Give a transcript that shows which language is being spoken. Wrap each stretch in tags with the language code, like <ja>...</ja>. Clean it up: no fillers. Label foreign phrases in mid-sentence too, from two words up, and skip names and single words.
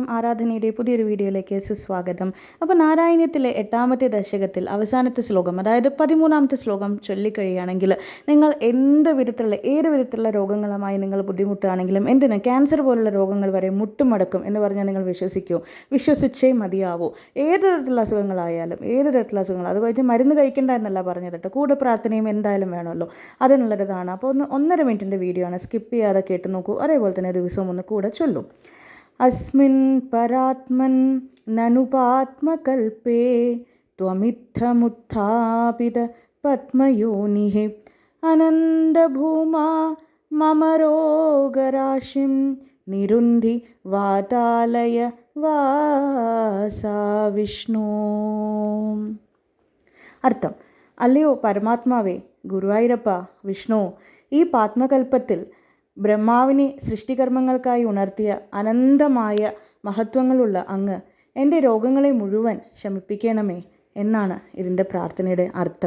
<ml>ആരാധനയുടെ പുതിയൊരു വീഡിയോയിലേക്ക് സുസ്വാഗതം. അപ്പോൾ നാരായണീയത്തിലെ 8ാമത്തെ ദശകത്തിൽ അവസാനത്തെ ശ്ലോകം, അതായത് 13ാമത്തെ ശ്ലോകം ചൊല്ലിക്കഴിയുകയാണെങ്കിൽ നിങ്ങൾ ഏത് വിധത്തിലുള്ള രോഗങ്ങളുമായി നിങ്ങൾ ബുദ്ധിമുട്ടുകയാണെങ്കിലും, എന്തിന് ക്യാൻസർ പോലുള്ള രോഗങ്ങൾ വരെ മുട്ടുമടക്കും എന്ന് പറഞ്ഞാൽ നിങ്ങൾ വിശ്വസിച്ചേ മതിയാവൂ. ഏത് തരത്തിലുള്ള അസുഖങ്ങളായാലും അത് കഴിഞ്ഞ് മരുന്ന് കഴിക്കേണ്ട എന്നല്ല പറഞ്ഞത് കേട്ടോ, കൂടെ പ്രാർത്ഥനയും എന്തായാലും വേണമല്ലോ, അതിനുള്ളതാണ്. അപ്പോൾ 1.5 മിനിറ്റിൻ്റെ വീഡിയോ ആണ്, സ്കിപ്പ് ചെയ്യാതെ കേട്ട് നോക്കൂ. അതേപോലെ തന്നെ ദിവസവും ഒന്ന് കൂടെ ചൊല്ലും.</ml> <sa>अस्मिन् परात्मन् ननुपात्मकल्पे त्वमित्थमुत्थापित पद्मयोनिः अनन्दभूमा मम रोगराशिं निरुन्धि वातालय वासा विष्णु.</sa> <ml>അർത്ഥം: അല്ലയോ പരമാത്മാവേ, ഗുരുവായൂരപ്പ, വിഷ്ണു, ഈ പാത്മകൽപ്പത്തിൽ ബ്രഹ്മാവിനെ സൃഷ്ടികർമ്മങ്ങൾക്കായി ഉണർത്തിയ അനന്തമായ മഹത്വങ്ങളുള്ള അങ്ങ് എൻ്റെ രോഗങ്ങളെ മുഴുവൻ ശമിപ്പിക്കണമേ എന്നാണ് ഇതിൻ്റെ പ്രാർത്ഥനയുടെ അർത്ഥം.</ml>